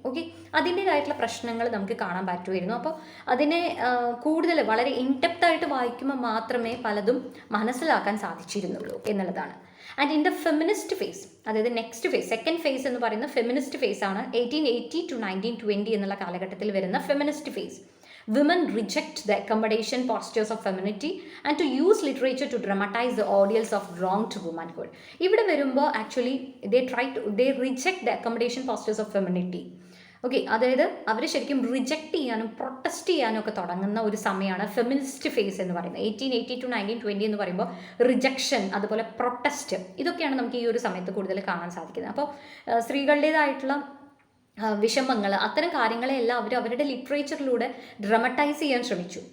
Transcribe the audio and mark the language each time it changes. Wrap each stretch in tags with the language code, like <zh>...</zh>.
<ml>Okay, അതിൻ്റേതായിട്ടുള്ള പ്രശ്നങ്ങൾ നമുക്ക് കാണാൻ പറ്റുമായിരുന്നു. അപ്പോൾ അതിനെ കൂടുതൽ വളരെ ഇൻഡെപ്തായിട്ട് വായിക്കുമ്പോൾ മാത്രമേ പലതും മനസ്സിലാക്കാൻ സാധിച്ചിരുന്നുള്ളൂ എന്നുള്ളതാണ്.</ml> <en>and in the feminist phase,</en> <ml>അതായത് നെക്സ്റ്റ് ഫേസ്, സെക്കൻഡ് ഫേസ് എന്ന് പറയുന്ന ഫെമിനിസ്റ്റ് ഫേസ് ആണ് 1880 to 1920 എന്നുള്ള കാലഘട്ടത്തിൽ വരുന്ന feminist face.</ml> <en>Women reject the accommodation postures of femininity and to use literature to dramatize the ordeals of wronged womanhood.</en> <ml>ഇവിടെ വരുമ്പോൾ</ml> <en>Actually they reject the accommodation postures of femininity.</en> <ml>Okay, അതായത് അവർ ശരിക്കും reject ചെയ്യാനും protest ചെയ്യാനും ഒക്കെ തുടങ്ങുന്ന ഒരു സമയമാണ് ഫെമിനിസ്റ്റ് ഫേസ് എന്ന് പറയുന്നത്. 1880 to 1920 എന്ന് പറയുമ്പോൾ റിജക്ഷൻ, അതുപോലെ പ്രൊട്ടസ്റ്റ്, ഇതൊക്കെയാണ് നമുക്ക് ഈ ഒരു സമയത്ത് കൂടുതൽ കാണാൻ സാധിക്കുന്നത്. അപ്പോൾ സ്ത്രീകളുടേതായിട്ടുള്ള വിഷമങ്ങൾ, അത്തരം കാര്യങ്ങളെല്ലാം അവർ അവരുടെ ലിറ്ററേച്ചറിലൂടെ ഡ്രമറ്റൈസ് ചെയ്യാൻ ശ്രമിച്ചു.</ml>